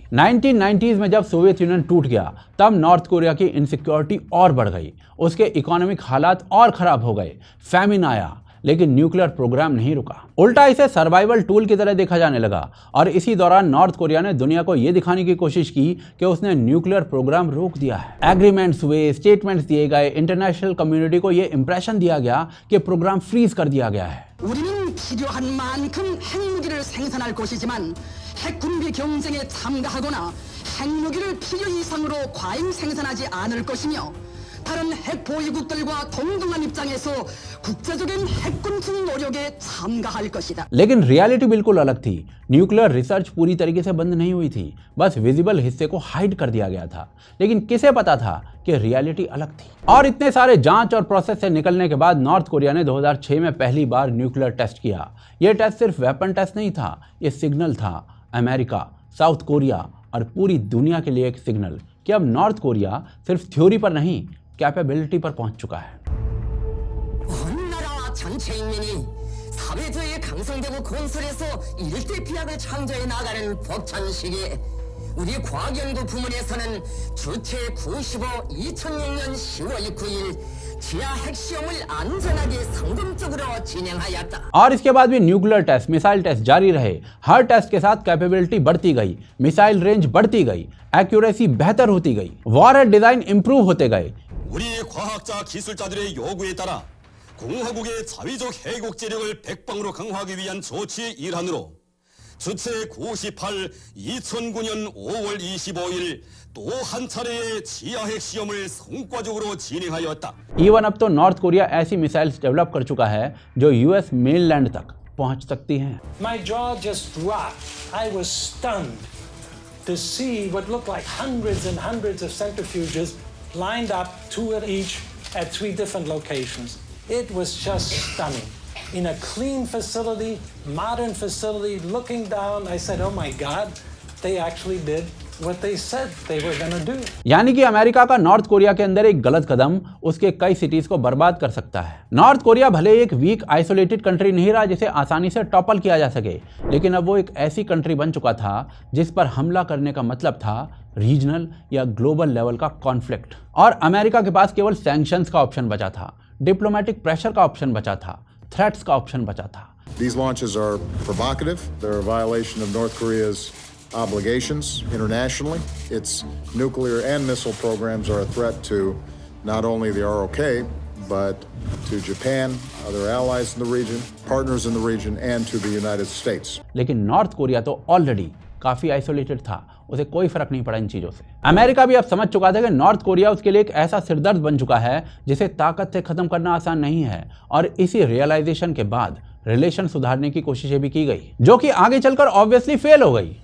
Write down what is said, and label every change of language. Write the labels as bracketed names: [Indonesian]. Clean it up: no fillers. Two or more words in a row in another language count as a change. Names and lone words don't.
[Hindi] 1990s में जब सोवियत यूनियन टूट गया तब नॉर्थ कोरिया की इनसिक्योरिटी और बढ़ गई, उसके इकोनॉमिक हालात और खराब हो गए, फैमिन आया, लेकिन [English] nuclear program [Hindi] नहीं रुका। उल्टा इसे [English] survival tool [Hindi] की तरह देखा जाने लगा और इसी दौरान नॉर्थ कोरिया ने दुनिया को यह दिखाने की कोशिश की कि उसने [English] nuclear program [Hindi] रोक दिया है। एग्रीमेंट्स हुए, स्टेटमेंट्स दिए गए, [English] international community [Hindi] को यह इंप्रेशन दिया गया कि [English] program freeze [Hindi] कर दिया गया है। [Korean] 우리는 필요한 만큼 핵무기를 생산할 것이지만 핵군비 경쟁에 참가하거나 핵무기를 필요 이상으로 과잉 생산하지 않을 것이며 다른 핵 보유국들과 동등한 입장에서 국제적인 핵군축 노력에 참가할 것이다. [Hindi] लेकिन रियलिटी बिल्कुल अलग थी। [English] nuclear research [Hindi] पूरी तरीके से बंद नहीं हुई थी, बस विजिबल हिस्से को हाइड कर दिया गया था। लेकिन किसे पता था कि रियलिटी अलग थी। और इतने सारे जांच और प्रोसेस से निकलने के बाद नॉर्थ कोरिया ने 2006 में पहली बार [English] nuclear test [Hindi] किया। यह टेस्ट सिर्फ [English] weapon test [Hindi] नहीं था, यह सिग्नल था अमेरिका, साउथ कोरिया और पूरी दुनिया के लिए एक सिग्नल कि अब नॉर्थ कोरिया सिर्फ थ्योरी पर नहीं कैपेबिलिटी पर पहुंच चुका है। [Korean] 나라 전체 인민이 사회주의에 강성되고 건설해서 일대 비약을 창조해 나가는 벅찬 시기에 우리 과학연구 부문에서는 주체 95 2006년 10월 9일 지하 핵시험을 안전하게 성공적으로 진행하였다। [Hindi] और इसके बाद भी [English] nuclear test, missile test [Hindi] जारी रहे। हर टेस्ट के साथ कैपेबिलिटी बढ़ती गई, [English] missile range [Hindi] बढ़ती गई, एक्यूरेसी बेहतर होती गई, [English] warhead design improve [Hindi] होते गए। [Korean] 우리 과학자 기술자들의 요구에 따라 공화국의 자위적 해외 억제력을 백방으로 강화하기 위한 조치의 일환으로 주체 98 2009년 5월 25일 또 한 차례의 지하 핵 시험을 성과적으로 진행하였다. [Hindi] इवन अब तो नॉर्थ कोरिया ऐसी [English] missiles develop [Hindi] कर चुका है जो [English] US mainland [Hindi] तक पहुंच सकती हैं। [English] My jaw just dropped. I was stunned to see what looked like hundreds and hundreds of centrifuges lined up, two at each, at 3 different locations. It was just stunning. In a clean facility, modern facility, looking down, I said, oh my God, they actually did what they said they were going to do. [Hindi] यानी कि अमेरिका का नॉर्थ कोरिया के अंदर एक गलत कदम उसके कई सिटीज को बर्बाद कर सकता है। नॉर्थ कोरिया भले एक [English] weak isolated country [Hindi] नहीं रहा जिसे आसानी से टॉपल किया जा सके, लेकिन अब वो एक ऐसी कंट्री बन चुका था जिस पर हमला करने का मतलब था रीजनल या [English] global level [Hindi] का कॉन्फ्लिक्ट। और अमेरिका के पास केवल सैंक्शंस का ऑप्शन बचा था, [English] diplomatic pressure [Hindi] का ऑप्शन बचा था, थ्रेट्स का ऑप्शन बचा था। [English] These launches are provocative. They're a violation of North Korea's obligations internationally. Its nuclear and missile programs are a threat to not only the ROK, but to Japan, other allies in the region, partners in the region, and to the United States. [Hindi] लेकिन नॉर्थ कोरिया तो ऑलरेडी काफी आइसोलेटेड था, उसे कोई फर्क नहीं पड़ा इन चीजों से। अमेरिका भी अब समझ चुका था कि नॉर्थ कोरिया उसके लिए एक ऐसा सिरदर्द बन चुका है जिसे ताकत से खत्म करना आसान नहीं है, और इसी रियलाइजेशन के बाद रिलेशन सुधारने की कोशिशें भी की गई, जो कि आगे चलकर [English] obviously fail [Hindi] हो गई।